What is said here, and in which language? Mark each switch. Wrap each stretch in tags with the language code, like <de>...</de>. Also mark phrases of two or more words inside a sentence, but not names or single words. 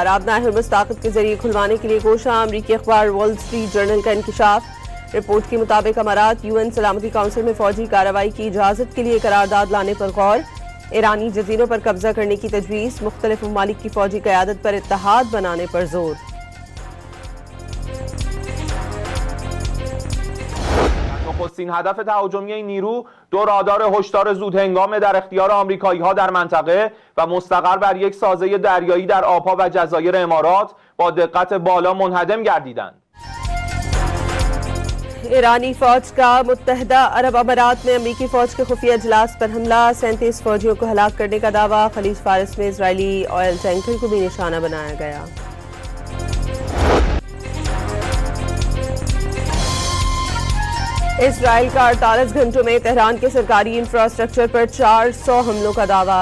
<ur>اب نئے ہرمت طاقت کے ذریعے کھلوانے کے لیے کوشش۔ امریکی اخبار وال اسٹریٹ جرنل کا انکشاف. رپورٹ کے مطابق امارات یو این سلامتی کونسل میں فوجی کارروائی کی اجازت کے لیے قرارداد لانے پر غور. ایرانی جزیروں پر قبضہ کرنے کی تجویز۔ مختلف ممالک کی فوجی قیادت پر اتحاد بنانے پر زور.</ur> <fa>نخستین هدف تهاجمی این نیرو دو رادار هشدار زودهنگام در اختیار آمریکایی‌ها در منطقه و مستقر بر یک سازه دریایی در آبها و جزایر امارات با دقت بالا منهدم گردیدند.</fa> <ur>ایرانی فوج کا متحدہ عرب امارات میں امریکی فوج کے خفیہ اجلاس پر حملہ. 37 فوجیوں کو ہلاک کرنے کا دعویٰ۔ خلیج فارس میں اسرائیلی</ur> <en>oil tanker</en> <ur>کو بھی نشانہ بنایا گیا. اسرائیل کا 48 گھنٹوں میں تہران کے سرکاری انفراسٹرکچر پر 400 حملوں کا دعویٰ.</ur>